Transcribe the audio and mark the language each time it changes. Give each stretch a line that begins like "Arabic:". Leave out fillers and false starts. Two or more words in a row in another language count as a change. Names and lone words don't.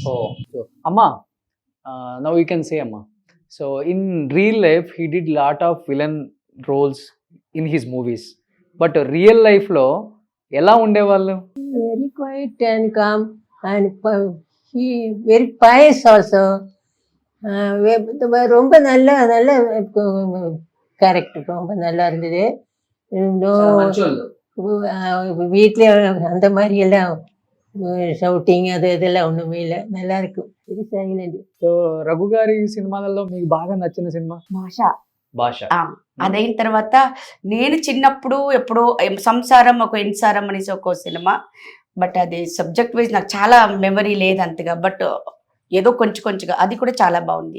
English: So Amma, now you can say Amma. So in real life, he did lot of villain roles in his movies. But real life
Telugu: లో ఎలా ఉండే వాళ్ళు?
English: Very quiet and calm, and he very pious also.
Tamil: ரொம்ப நல்ல கேரக்டர், ரொம்ப நல்லா இருந்தது. வீட்டில் அந்த மாதிரி எல்லாம் షౌటింగ్ இதெல்லாம் ஒண்ணுமே இல்லை, நல்லா இருக்கும்.
English: very silent.
Telugu: సో రఘు గారి సినిమాలలో మీకు బాగా నచ్చిన సినిమా? భాష. అదైన తర్వాత నేను చిన్నప్పుడు ఎప్పుడో సంసారం ఒక ఇన్సారం అనేసి ఒక సినిమా, బట్ అది సబ్జెక్ట్ వైజ్ నాకు చాలా మెమరీ లేదు అంతగా, బట్ ఏదో కొంచెంగా అది కూడా చాలా బాగుంది.